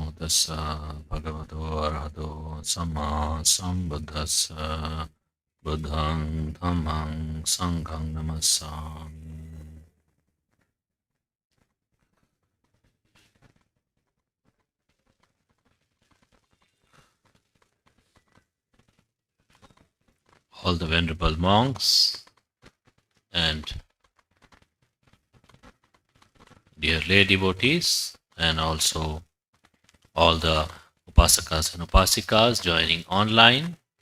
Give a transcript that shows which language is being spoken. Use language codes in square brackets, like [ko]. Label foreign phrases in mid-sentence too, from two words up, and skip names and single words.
[pi] tassa bhagavato arahato samma sambuddhassa buddhang dhammang sanghang namassami. [en] All the venerable monks and dear lay devotees, and also all the upasakas and upasikas joining online.